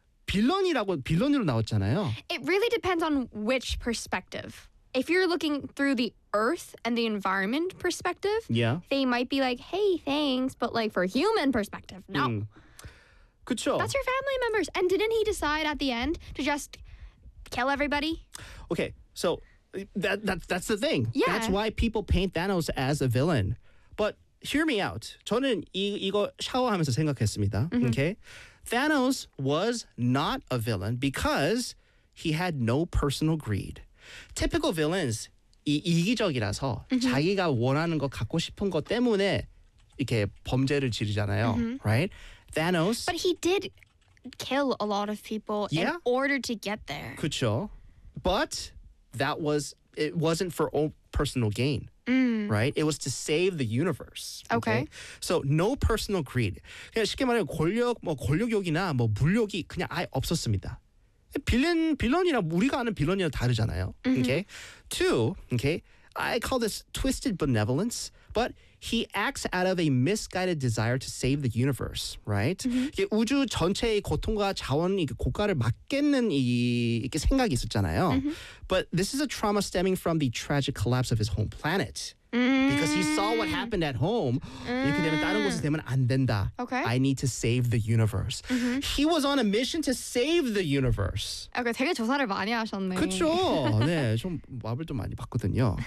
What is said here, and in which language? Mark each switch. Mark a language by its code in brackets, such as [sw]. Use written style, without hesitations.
[ko] 빌런이라고 빌런으로 나왔잖아요. [en] It really depends on which perspective. If you're looking through the Earth and the environment perspective, yeah. they might be like, "Hey, thanks," but like for human perspective, no. [ko] 그쵸. [en] That's your family members. And didn't he decide at the end to just kill everybody? Okay, so that's the thing. Yeah. That's why people paint Thanos as a villain. But hear me out. [ko] 저는 이거 샤워하면서 생각했습니다. [en] Mm-hmm. Okay? Thanos was not a villain because he had no personal greed. Typical villains, [ko] 이기적이라서 [en] mm-hmm. [ko] 자기가 원하는 거 갖고 싶은 거 때문에 이렇게 범죄를 지르잖아요. [en] Mm-hmm. Right? Thanos. But he did kill a lot of people yeah? in order to get there. [ko] 그쵸. [en] But that was, it wasn't for personal gain. Mm. Right? It was to save the universe. Okay? okay. So no personal greed. [ko] 그냥 쉽게 말하면 권력, 뭐 권력욕이나 뭐 물욕이 그냥 아예 없었습니다. 빌런이나 우리가 아는 빌런이랑 다르잖아요. [en] Mm-hmm. Okay? Two, okay? I call this twisted benevolence, but he acts out of a misguided desire to save the universe, right? Mm-hmm. [ko] 우주 전체의 고통과 자원의 고가를 막겠는 이렇게 생각이 있었잖아요. [en] Mm-hmm. But this is a trauma stemming from the tragic collapse of his home planet. Mm-hmm. Because he saw what happened at home. Mm-hmm. [ko] 이렇게 되면 다른 곳에 되면 안 된다. [en] Okay. I need to save the universe. Mm-hmm. He was on a mission to save the universe. Okay, [ko] 되게 조사를 많이 하셨네. 그쵸. 네, 좀 마블도 많이 봤거든요.